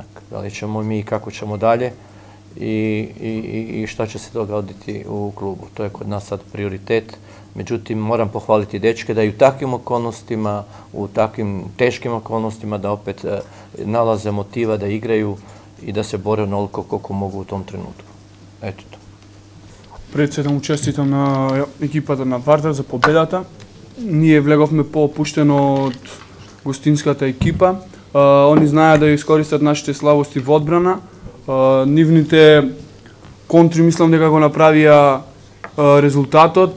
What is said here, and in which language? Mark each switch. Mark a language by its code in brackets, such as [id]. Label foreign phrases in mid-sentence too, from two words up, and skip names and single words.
[hr] Da li ćemo mi i kako ćemo dalje i šta će se dogoditi u klubu. To je kod nas sad prioritet. Međutim, moram pohvaliti dečke da i u takvim okolnostima, u takvim teškim okolnostima da opet nalaze motiva da igraju i da se bore onoliko koliko mogu u tom trenutku. Ето to. [mk] Пред се да му честитам на екипата на Вардар за победата. Ние влеговме по-опуштено од гостинската екипа. Они знаеа да искористат нашите слабости во одбрана. Нивните контри мислам дека го направија резултатот.